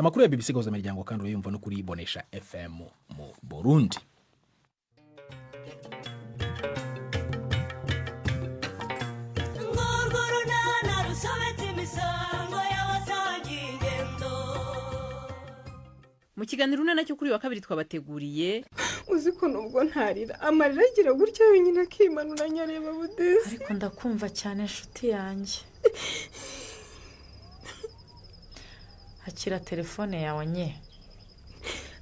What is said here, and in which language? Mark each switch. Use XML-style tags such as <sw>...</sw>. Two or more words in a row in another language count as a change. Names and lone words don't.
<rn>Amakuru ya BBC Gahuzamiryango kandi urayumva no kuri Bonesha FM mu Burundi. Mu kiganiro unana cyo kuri wa kabiri twabateguriye, uziko nubwo ntarira amarira agira gutya wenyine akimanura nyareba budesi. Ariko ndakumva cyane nshuti yanjye. Hakira telefone yawe nye.</rn>